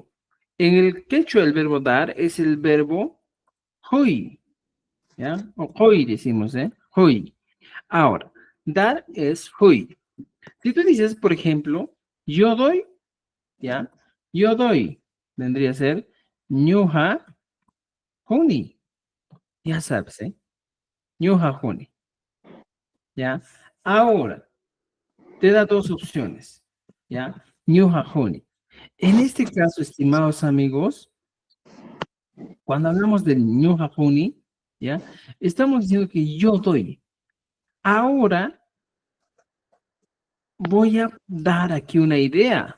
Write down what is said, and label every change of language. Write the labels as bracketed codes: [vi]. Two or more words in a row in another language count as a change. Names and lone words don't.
[es] En el quechua el verbo dar es el verbo hoy, ¿ya? O hoy decimos, ¿eh? Hoy. Ahora, dar es hoy. Si tú dices, por ejemplo, yo doy, ¿ya? Yo doy, vendría a ser [qu] ñuja honi. [es] Ya sabes, ¿eh? [qu] Ñuja honi. [es] ¿ya? Ahora, te da dos opciones, ¿ya? [qu] Ñuja Joni. [es] En este caso, estimados amigos, cuando hablamos del [qu] Ñuja Joni, [es] ¿ya? Estamos diciendo que yo doy. Ahora, voy a dar aquí una idea.